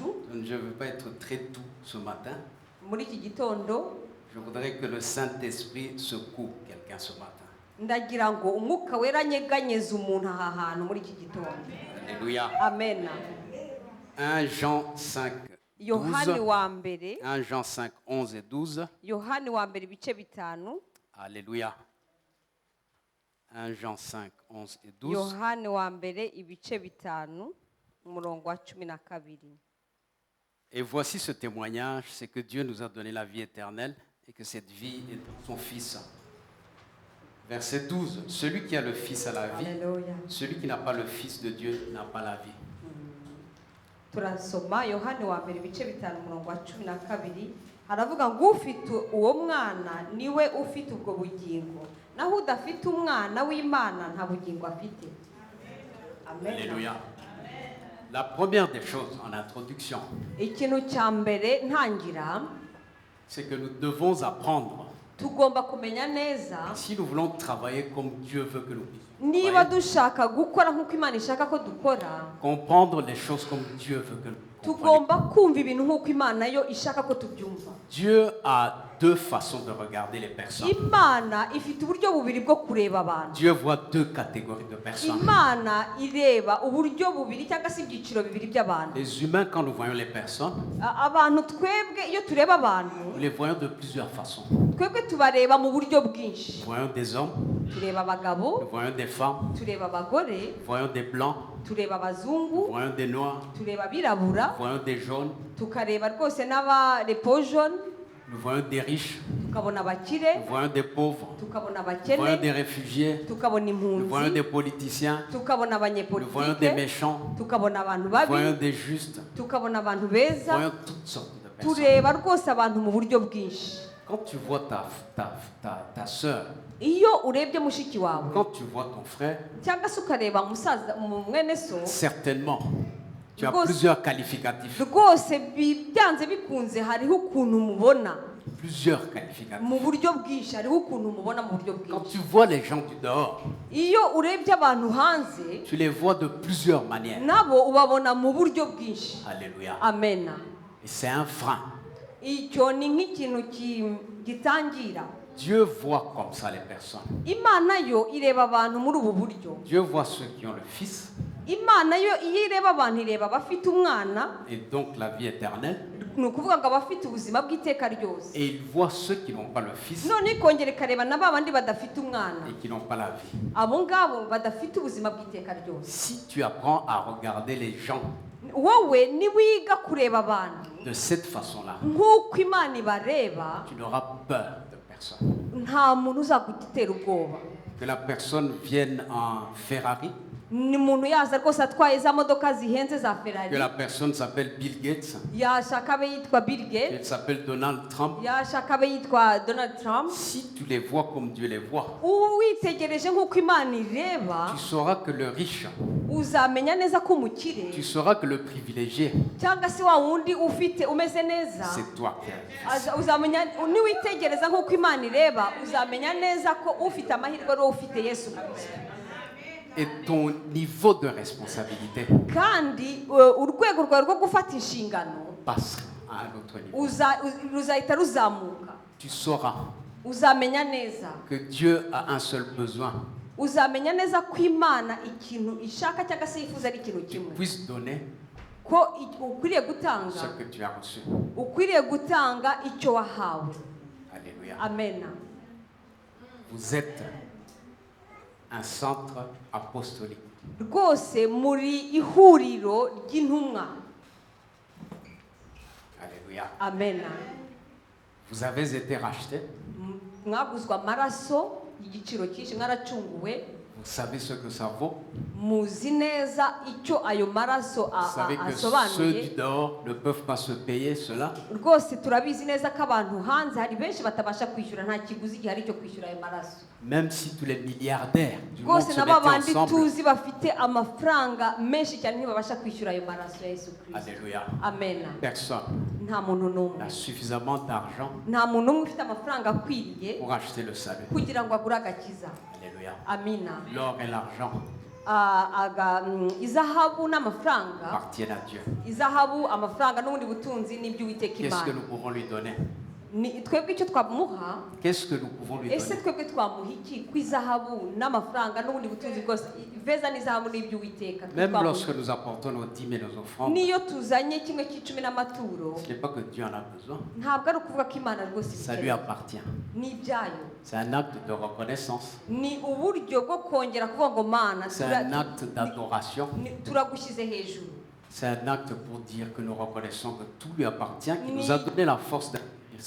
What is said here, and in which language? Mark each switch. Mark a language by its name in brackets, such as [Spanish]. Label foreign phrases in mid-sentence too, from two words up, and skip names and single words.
[French] Je ne veux pas être très doux ce matin. [Kinyarwanda] Muri iki gitondo [French] Je voudrais que le Saint-Esprit secoue quelqu'un ce matin. [Kinyarwanda] ndagira ngo umwuka wera nyeganyeze umuntu aha hantu muri iki gitondo. [French] Alléluia. Amen. 1 Jean 5, [Kinyarwanda] Yohani 12. wa mbere, [French] 1 Jean 5, 11 et 12. [Kinyarwanda] Yohani wa mbere ibice bitanu, [French] Alléluia. 1 Jean 5, 11 et 12. [Kinyarwanda] Yohani wa mbere ibice bitanu umurongo wa 12. [French] Et voici ce témoignage, c'est que Dieu nous a donné la vie éternelle et que cette vie est dans son Fils. Verset 12. Celui qui a le Fils a la vie. [Kinyarwanda] Haleluya. [French] Celui qui n'a pas le Fils de Dieu n'a pas la vie. [Kinyarwanda] Turasoma Yohani wa mbere ibice bitanu umurongo wa 12. Haravuga ngo ufite uwo mwana niwe ufite ubwo bugingo, naho udafite umwana w'Imana nta bugingo afite. Amen. [French] Alléluia. La première des choses en introduction, [Kinyarwanda] Ikintu cya mbere ntangira, [French] c'est que nous devons apprendre, [Kinyarwanda] tugomba kumenya neza [French] si nous voulons travailler comme Dieu veut que nous puissions [Kinyarwanda] niba [French] travailler, [Kinyarwanda] dushaka gukora nk'uko Imana ishaka ko dukora, [French] comprendre les choses comme Dieu veut que nous comprenions. [Kinyarwanda] tugomba kumva ibintu nk'uko Imana yo ishaka ko tubyumva. [French] Dieu a deux façons de regarder les personnes. [Kinyarwanda] Imana ifite uburyo bubiri bwo kureba abantu. [French] Dieu voit deux catégories de personnes. [Kinyarwanda] Imana ireba uburyo bubiri cyangwa se ibyiciro bibiri by'abantu. [French] Les humains, quand nous voyons les personnes, [Kinyarwanda] Abantu twebwe iyo tureba abantu, [French] nous les voyons de plusieurs façons. [Kinyarwanda] twebwe tubareba mu buryo bwinshi. [French] Nous voyons des hommes, [Kinyarwanda] Tureba abagabo, [French] nous voyons des femmes, [Kinyarwanda] tureba abagore, [French] nous voyons des blancs, [Kinyarwanda] tureba [French] nous [Kinyarwanda] abazungu, [French] voyons des noirs, [Kinyarwanda] tureba abirabura, [French] nous voyons des jaunes, [Kinyarwanda] tukareba rwose n'abarepo jaune, [French] nous voyons des riches, [Kinyarwanda] tukabona [French] nous [Kinyarwanda] abakire, [French] voyons des pauvres, [Kinyarwanda] tukabona [French] nous voyons [Kinyarwanda] abakene, [French] des réfugiés, [Kinyarwanda] tukabona [French] nous voyons [Kinyarwanda] impunzi, [French] des politiciens, [Kinyarwanda] tukabona [French] nous voyons des [Kinyarwanda] abanyepolitike, [French] méchants, [Kinyarwanda] tukabona abantu [French] nous voyons [Kinyarwanda] babi, [French] des justes, [Kinyarwanda] tukabona abantu [French] nous [Kinyarwanda] beza, [French] voyons toutes sortes de personnes. [Kinyarwanda] tureba rwose abantu mu buryo bwinshi. [French] Quand tu vois ta soeur, [Kinyarwanda] Iyo urebye mushiki wawe [French] quand tu vois ton frère, [Kinyarwanda] cyangwa se ukareba mwene so, [French] certainement, tu as [Kinyarwanda] Rwose- [French] plusieurs qualificatifs. [Kinyarwanda] rwose byanze bikunze hariho ukuntu umubona [French] Plusieurs qualificatifs. [Kinyarwanda] mu buryo bwinshi, hariho ukuntu umubona mu buryo [French] Quand [Kinyarwanda] bwinshi. [French] tu vois les gens du dehors, [Kinyarwanda] Iyo urebye abantu hanze [French] tu les vois de plusieurs manières. [Kinyarwanda] nabo ubabona mu buryo bwinshi. [French] Alléluia. Amen. Et c'est un frein. [Kinyarwanda] Icyo ni nk'ikintu gitangira. [French] Dieu voit comme ça les personnes. [Kinyarwanda] Imana yo ireba abantu muri ubu buryo. [French] Dieu voit ceux qui ont le Fils [Kinyarwanda] Imana yo iyo ireba abantu ireba abafite umwana, [French] et donc la vie éternelle. [Kinyarwanda] ni ukuvuga ngo abafite ubuzima bw'iteka ryose. [French] Et il voit ceux qui n'ont pas le Fils [Kinyarwanda] None ikongera ikareba na ba bandi badafite umwana, [French] et qui n'ont pas la vie. [Kinyarwanda] abo ngabo badafite ubuzima bw'iteka ryose. [French] Si tu apprends à regarder les gens [Kinyarwanda] Wowe niwiga kureba abantu [French] de cette façon-là, [Kinyarwanda] nk'uko Imana ibareba, [French] tu n'auras peur de personne. [Kinyarwanda] nta muntu uzagutera ubwoba. [French] Que la personne vienne en Ferrari, [Kinyarwanda] ni umuntu yaza rwose atwaye za modoka zihenze za [French] que [Kinyarwanda] ferari, [French] la personne s'appelle Bill Gates, [Kinyarwanda] yashaka abe yitwa Bill [French] qu'elle [Kinyarwanda] Gates, [French] s'appelle Donald Trump. [Kinyarwanda] yashaka abe yitwa Donald Trump. [French] Si tu les vois comme Dieu les voit, [Kinyarwanda] Witegereje nk'uko Imana ireba, [French] tu sauras que le riche, [Kinyarwanda] uzamenya neza ko umukire [French] tu sauras que le privilégié, [Kinyarwanda] cyangwa se wa wundi ufite umeze neza, [French] c'est toi qui as. [Kinyarwanda] uzamenya. Niwitegereza nk'uko Imana ireba, uzamenya neza ko ufite amahirwe ari wowe ufite Yesu Kristo. [French] Et ton niveau de responsabilité [Kinyarwanda] kandi urwego rwawe rwo gufata inshingano [French] passe à un autre niveau. [Kinyarwanda] ruzahita ruzamuka. [French] Tu sauras [Kinyarwanda] Uzamenya neza, [French] que Dieu a un seul besoin, [Kinyarwanda] uzamenya neza ko Imana ikintu ishaka cyangwa se yifuza ari ikintu [French] tu [Kinyarwanda] kimwe, [French] puisses donner [Kinyarwanda] ko ukwiriye [French] ce [Kinyarwanda] gutanga, [French] que tu as reçu. [Kinyarwanda] ukwiriye gutanga icyo wahawe. [French] Alléluia. [Kinyarwanda] Amena. [French] Vous êtes un centre apostolique. [Kinyarwanda] Rwose muri ihuriro ry'intumwa. [French] Alléluia. [Kinyarwanda] Amena. [French] Vous avez été rachetés. [Kinyarwanda] Mwaguzwa amaraso y'igiciro cyinshi, mwaracunguwe. [French] Vous savez ce que ça vaut. [Kinyarwanda] Muzi neza icyo ayo maraso [French] Vous savez que ceux [Kinyarwanda] asobanuye. [French] du dehors ne peuvent pas se payer cela. [Kinyarwanda] Rwose turabizi neza ko abantu hanze hari benshi batabasha kwishyura, nta kiguzi gihari cyo kwishyura ayo maraso. [French] Même si tous les milliardaires du monde [Kinyarwanda] Rwose [French] se [Kinyarwanda] nabo [French] mettaient [Kinyarwanda] bandi [French] ensemble. [Kinyarwanda] tuzi bafite amafaranga menshi cyane ntibabasha kwishyura ayo maraso ya Yesu Kristo. [French] Alléluia. [Kinyarwanda] Amena. [French] Personne [Kinyarwanda] Nta muntu n'umwe, [French] n'a suffisamment d'argent [Kinyarwanda] nta muntu n'umwe ufite amafaranga akwiriye [French] pour acheter le salut. [Kinyarwanda] kugira ngo agure agakiza. [French] Alléluia. [Kinyarwanda] Amina. [French] L'or et l'argent [Kinyarwanda] Izahabu n'amafaranga, [French] appartiennent à Dieu. [Kinyarwanda] izahabu, amafaranga n'ubundi butunzi n'ibyo Uwiteka [French] Qu'est-ce que [Kinyarwanda] Imana. [French] nous pouvons lui donner? [Kinyarwanda] Twebwe icyo twamuha, [French] Qu'est-ce que nous pouvons lui [Kinyarwanda] ese [French] donner? [Kinyarwanda] twebwe twamuha iki? Ku izahabu n'amafaranga n'ubundi butunzi bwose, ifeza n'izahabu n'ibyo Uwiteka [French] Même [Kinyarwanda] twamuha. [French] lorsque nous apportons nos dîmes et nos offrandes, [Kinyarwanda] Niyo tuzanye kimwe cy'icumi n'amaturo, [French] ce n'est pas que Dieu en a besoin. [Kinyarwanda] ntabwo ari ukuvuga ko Imana rwose [French] Ça lui [Kinyarwanda] ibikeneye. [French] appartient. [Kinyarwanda] Ni ibyayo. [French] C'est un acte de reconnaissance. [Kinyarwanda] Ni uburyo bwo kongera kuvuga ngo Mana, [French] C'est un acte d'adoration. [Kinyarwanda] turagushyize hejuru. [French] C'est un acte pour dire que nous reconnaissons que tout lui appartient, qu'il nous a donné la force d'accomplir ces